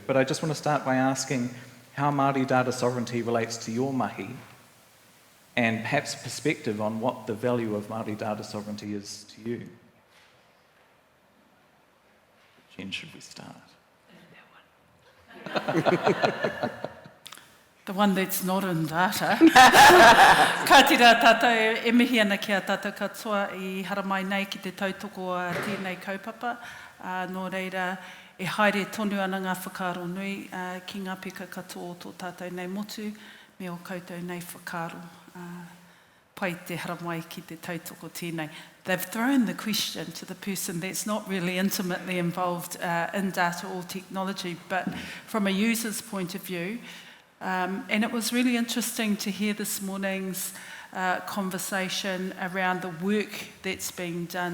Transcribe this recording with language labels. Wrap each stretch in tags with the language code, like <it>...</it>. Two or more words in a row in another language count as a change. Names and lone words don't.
<en>But I just want to start by asking how Māori data sovereignty relates to your mahi, and perhaps perspective on what the value of Māori data sovereignty is to you. Jen, should we start? The one that's not in data.</en> <mi>Ka tira tātou e mihi ana ki a tātou katoa I haramai nei ki te tautoko a tēnei kaupapa. Nō reira, e haere tonu ana ngā whakaro nui ki ngā peka katoa tō tātou nei motu, me o koutou nei whakaro. Pai te haramai ki te tautoko tēnei.</mi> <en>They've thrown the question to the person that's not really intimately involved in data or technology, but from a user's point of view. And it was really interesting to hear this morning's conversation around the work that's being done.</en>